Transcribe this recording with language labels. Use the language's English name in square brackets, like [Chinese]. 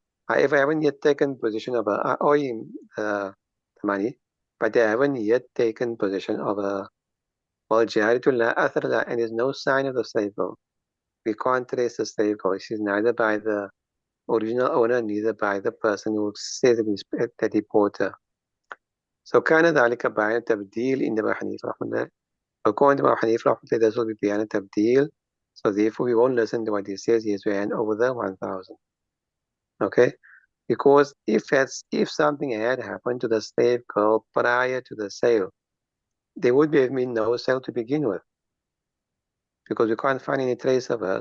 [English] I haven't yet taken position of I owe him the money, but I haven't yet taken position of a [Arabic] والجارية لا أثر لها, [English] and there's no sign of the slave girl. We can't trace the slave girl. She's neither by the original owner, neither by the person who says that he bought her. [Arabic] So كان ذلك بيان التبديل عند أبي حنيفة رحمه الله. [English] According to Abu Hanifa رحمه الله, this will be بيان التبديل. So therefore we won't listen to what he says. He has to hand over the 1,000. Okay? Because if something had happened to the slave girl prior to the sale, there would have been no sale to begin with, because we can't find any trace of her.